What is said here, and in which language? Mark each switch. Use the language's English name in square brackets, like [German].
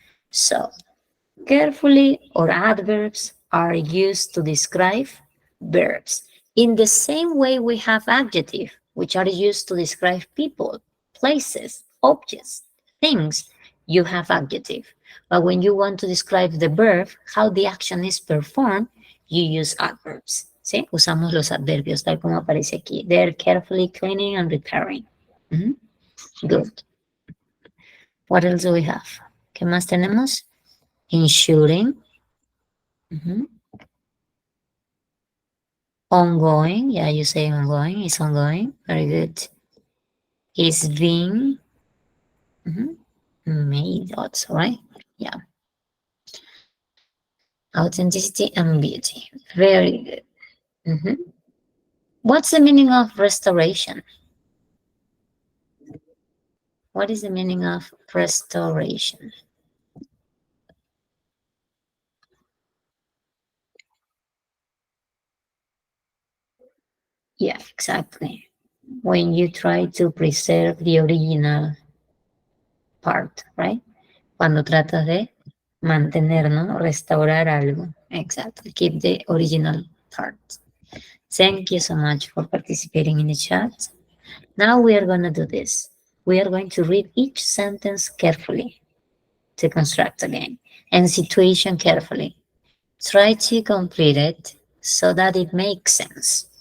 [English] So carefully or adverbs are used to describe verbs. In the same way we have adjectives, which are used to describe people, places, objects, things, you have adjective. But when you want to describe the verb, how the action is performed, you use adverbs. [Spanish] ¿Sí? Usamos los adverbios, tal como aparece aquí. [English] They're carefully cleaning and repairing. Good. What else do we have? [Spanish] ¿Qué más tenemos? [English] Ensuring. Ongoing, yeah, you say ongoing, it's ongoing, very good. It's being made also, right? Yeah. Authenticity and beauty, very good. What's the meaning of restoration? What is the meaning of restoration? Yeah, exactly. When you try to preserve the original part, right? [Spanish] Cuando tratas de mantener, ¿no? Restaurar algo. [English] Exactly. Keep the original part. Thank you so much for participating in the chat. Now we are going to do this. We are going to read each sentence carefully to construct again, and situation carefully. Try to complete it so that it makes sense.